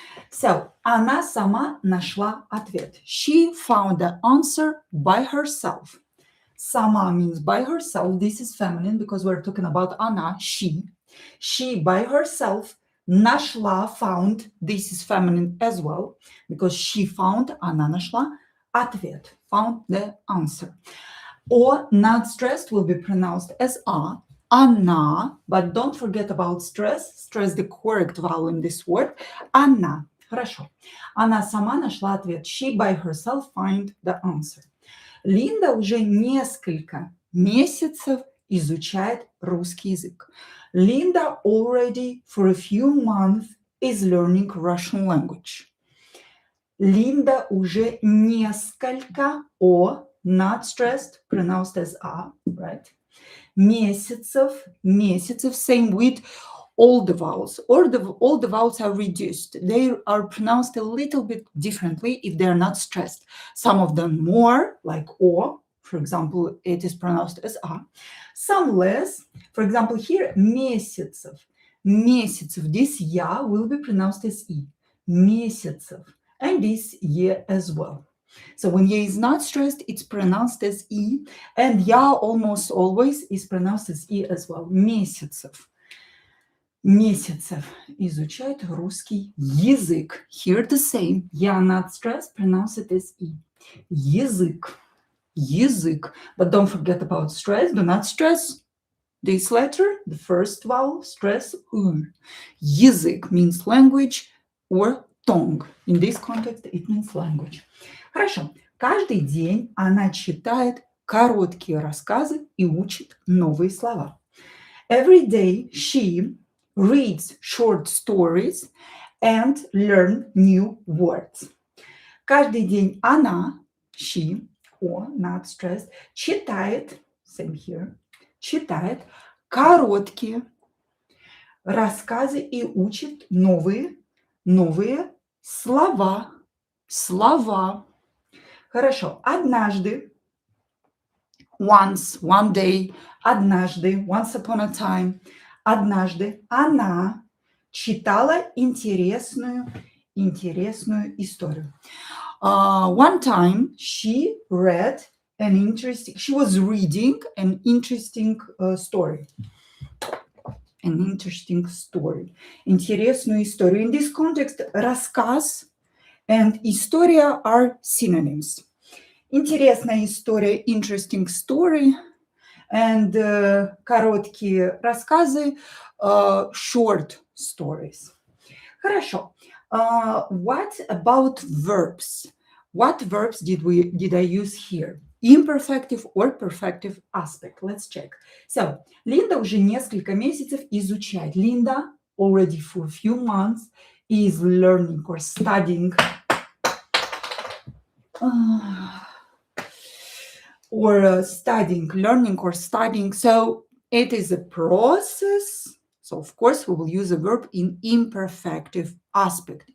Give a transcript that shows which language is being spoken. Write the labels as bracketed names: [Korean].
[Russian] So, она сама нашла ответ. [English] She found the answer by herself. Сама means by herself. This is feminine because we're talking about она, she. She by herself. Нашла, found. This is feminine as well because she found, [Russian] она нашла ответ. [English] Found the answer. Or not stressed will be pronounced as a. Она, but don't forget about stress. Stress the correct vowel in this word. Она. Хорошо. [Russian] Она сама нашла ответ. [English] She by herself find the answer. [Russian] Линда уже несколько месяцев изучает русский язык. [English] Linda already for a few months is learning Russian language. [Russian] Lинда уже несколько, [English] or not stressed, pronounced as a, right? Месяцев, same with all the vowels. All the vowels are reduced. They are pronounced a little bit differently if they're not stressed. Some of them more, like o, for example, it is pronounced as a. Some less. For example, here, месяцев. This ya will be pronounced as e. Месяцев. And this ye as well. So when ye is not stressed, it's pronounced as e. And ya almost always is pronounced as e as well. [Russian] Месяцев изучает русский язык. [English] Here the same. Ya not stressed, pronounce it as e. [Russian] Язык. [English] But don't forget about stress. Do not stress this letter, the first vowel, stress u. Язык means language or tongue. In this context, it means language. Хорошо. [Russian] Каждый день она читает короткие рассказы и учит новые слова. [English] Every day she reads short stories and learn new words. [Russian] Каждый день она, [English] she, or not stressed, [Russian] читает, [English] same here, [Russian] читает короткие рассказы и учит новые слова. Слова. Хорошо. Однажды, [English] once, one day, [Russian] однажды, [English] once upon a time, [Russian] однажды она читала интересную историю. [English] One time she was reading an interesting story. An interesting story. [Russian] Интересную историю. [English] In this context, рассказ and история are synonyms. [Russian] Интересная история, [English] interesting story, and [Russian] короткие рассказы, [English] short stories. Хорошо. What about verbs? What verbs did I use here? Imperfective or perfective aspect? Let's check. [Russian] So, Linda уже несколько месяцев изучает. [English] Linda already for a few months is learning or studying learning or studying. So it is a process. So of course we will use a verb in imperfective aspect.